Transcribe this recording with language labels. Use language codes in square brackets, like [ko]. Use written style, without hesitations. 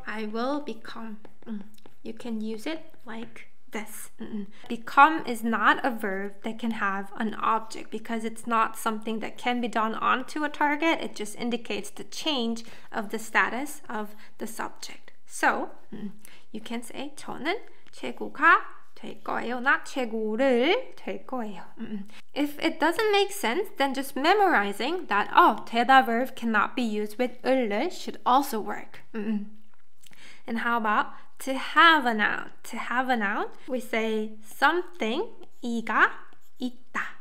[en] I will become. You can use it like this. Become is not a verb that can have an object because it's not something that can be done onto a target. It just indicates the change of the status of the subject. So you can say [ko] 저는 최고가 될 거예요, [en] not [ko] 최고를 될 거예요. [en] If it doesn't make sense, then just memorizing that 되다 verb cannot be used with 을을 should also work. And how about to have a noun? To have a noun, we say something [ko] 이가 있다.